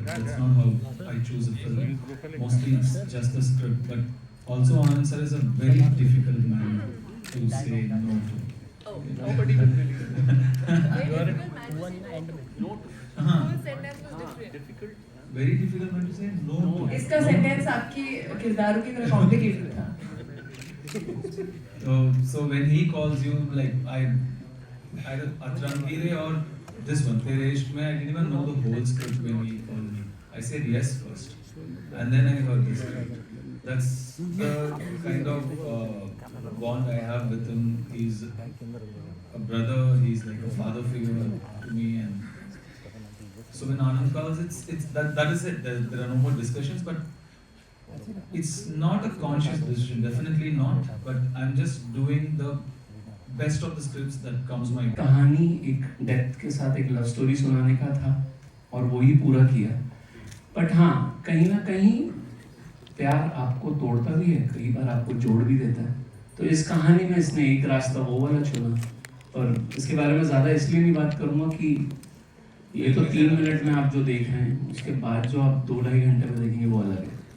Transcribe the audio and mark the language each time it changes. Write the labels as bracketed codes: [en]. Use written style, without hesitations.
[en] That's not how I choose a film. Mostly it's just the script. But also Anand sir is a very difficult man to say no to. Oh, nobody will believe it. Very difficult man to say no to. Full sentence was difficult. Very difficult man to say no to. [hi] इसका sentence आपकी किरदारों की तरह complicated था। [en] So when he calls you, like either Atranveere or this one, Tere Ishq mein, I didn't even know the whole script when he called me. I said yes first, and then I heard the script. That's the kind of bond I have with him. He's a brother. He's like a father figure to me, and so when Anand calls, it's that is it. There are no more discussions, but it's not a conscious decision, definitely not. But I'm just doing the best of the scripts that comes my way. [hi] कहानी एक depth के साथ एक love story सुनाने का था और वो ही पूरा किया। बट हाँ, कहीं ना कहीं प्यार आपको तोड़ता भी है, कई बार आपको जोड़ भी देता है। तो इस कहानी में इसने एक रास्ता वो वाला चुना, पर इसके बारे में ज़्यादा इसलिए नहीं बात करूँगा कि ये तो 3 मिनट में आप जो देख रहे हैं, उसके बाद जो आप 2-2.5 घंटे में देखेंगे वो अलग है।